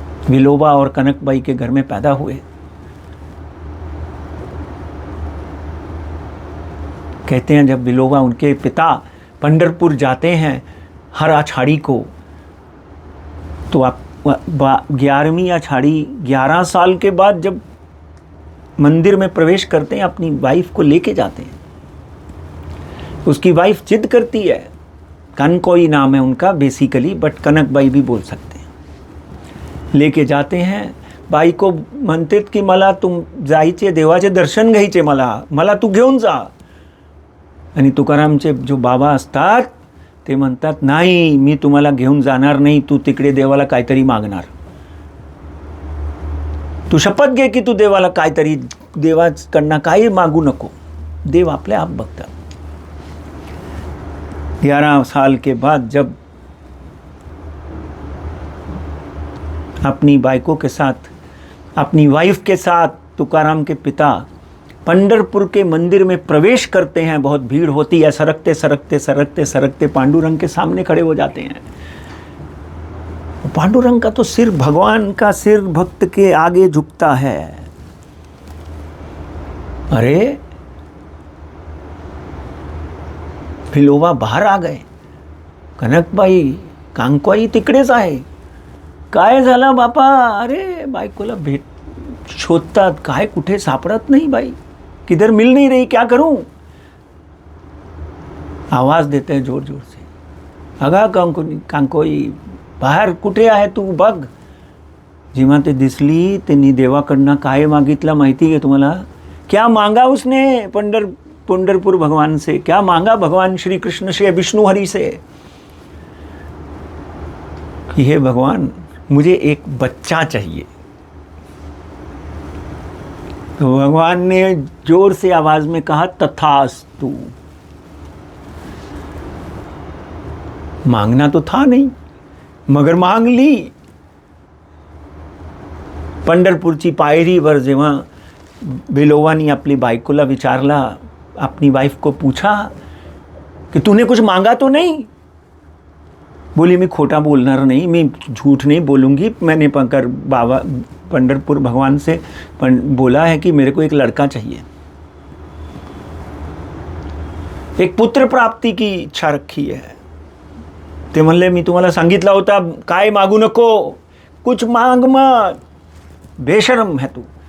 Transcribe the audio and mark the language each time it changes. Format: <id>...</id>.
<hi>विलोबा और कनकबाई के घर में पैदा हुए। कहते हैं जब विलोबा, उनके पिता पंढरपुर जाते हैं हर आषाढ़ी को, तो आप 11वीं आषाढ़ी 11 साल के बाद जब मंदिर में प्रवेश करते हैं, अपनी वाइफ को लेके जाते हैं। उसकी वाइफ जिद करती है, कनकोई नाम है उनका बेसिकली, बट कनकबाई भी बोल सकते हैं। लेके जाते हैं,</hi> <mr>बाई को म्हणतात की मला तुम जायचे, देवाचे दर्शन घ्यायचे, मला तू घेऊन जा। आणि तुकारामचे जो बाबा असतात ते म्हणतात, नाही मी तुम्हाला घेऊन जाणार नाही, तू तिकडे देवाला काहीतरी मागणार, तू शपथ घे की तू देवाला काहीतरी, देवाकडनं काही मागू नको, देव आपले आप बघतात.</mr> <hi>11 साल के बाद जब अपनी बाइकों के साथ, अपनी वाइफ के साथ तुकाराम के पिता पंढरपुर के मंदिर में प्रवेश करते हैं, बहुत भीड़ होती है, सरकते सरकते सरकते सरकते पांडुरंग के सामने खड़े हो जाते हैं. पांडुरंग का तो सिर, भगवान का सिर भक्त के आगे झुकता है. अरे भिलोबा बाहेर आ गए.</hi> <mr>कनकबाई, कांकवाई तिकडेच आहे. काय झालं बापा? अरे बायकोला शोधतात, काय कुठे सापडत नाही बाई,</mr> <hi>किधर मिल नहीं रही, क्या करूं? आवाज देते हैं जोर जोर से,</hi> <mr>अगा कांकोई बाहेर कुठे आहे तू, बघ. जेव्हा ते दिसली त्यांनी देवाकडनं काय मागितलं माहिती आहे तुम्हाला?</mr> <hi>क्या मांगा उसने पंढरपुर भगवान से, क्या मांगा भगवान श्री कृष्ण से, विष्णु हरि से, कि हे भगवान मुझे एक बच्चा चाहिए. तो भगवान ने जोर से आवाज में कहा, तथास्तु. मांगना तो था नहीं मगर मांग ली.</hi> <mr>पंढरपूरची पायरीवर जेव्हा भिलोबानी आपली बायकोला विचारला,</mr> <hi>अपनी वाइफ को पूछा कि तूने कुछ मांगा तो नहीं? बोली मैं खोटा बोलना नहीं, मैं झूठ नहीं बोलूँगी, मैंने पकड़ बाबा पंढरपुर भगवान से बोला है कि मेरे को एक लड़का चाहिए, एक पुत्र प्राप्ति की इच्छा रखी है.</hi> <mr>ते म्हणले मी तुम्हाला सांगितलं होतं काय मागू नको,</mr> <hi>कुछ मांग मत, बेशरम है तू.</hi>